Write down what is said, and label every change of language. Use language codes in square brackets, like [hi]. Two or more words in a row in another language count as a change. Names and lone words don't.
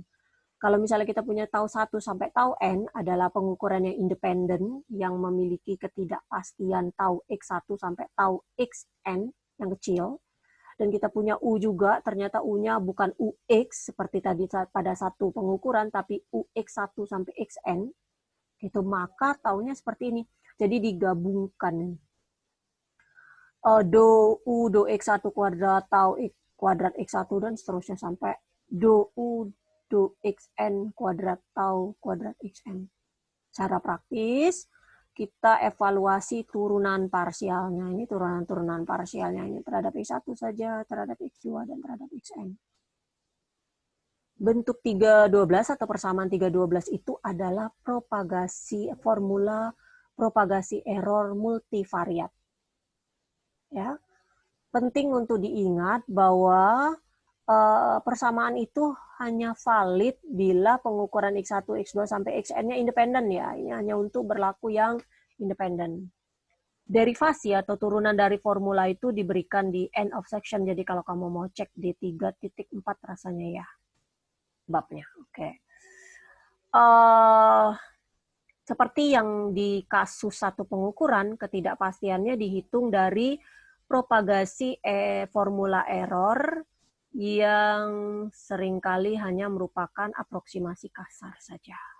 [id] Kalau misalnya kita punya tau 1 sampai tau n adalah pengukuran yang independen yang memiliki ketidakpastian tau x1 sampai tau xn yang kecil. Dan kita punya U juga, ternyata U-nya bukan UX seperti tadi pada satu pengukuran, tapi UX1 sampai XN. Gitu, maka taunya seperti ini. Jadi digabungkan. Do U, do X1 kuadrat, tau X kuadrat X1, dan seterusnya sampai do U, do XN kuadrat, tau kuadrat XN. Cara praktis, kita evaluasi turunan parsialnya. Ini turunan parsialnya ini terhadap X1 saja, terhadap X2, dan terhadap XN. Bentuk 312 atau persamaan 312 itu adalah formula propagasi error multivariat. Ya. Penting untuk diingat bahwa persamaan itu hanya valid bila pengukuran X1, X2 sampai Xn-nya independen ya. Ini hanya untuk berlaku yang independen. Derivasi atau turunan dari formula itu diberikan di [en] end of section. [id] Jadi kalau kamu mau cek di 3.4 rasanya ya babnya. Oke. Seperti yang di kasus satu pengukuran, ketidakpastiannya dihitung dari propagasi formula error yang seringkali hanya merupakan aproksimasi kasar saja.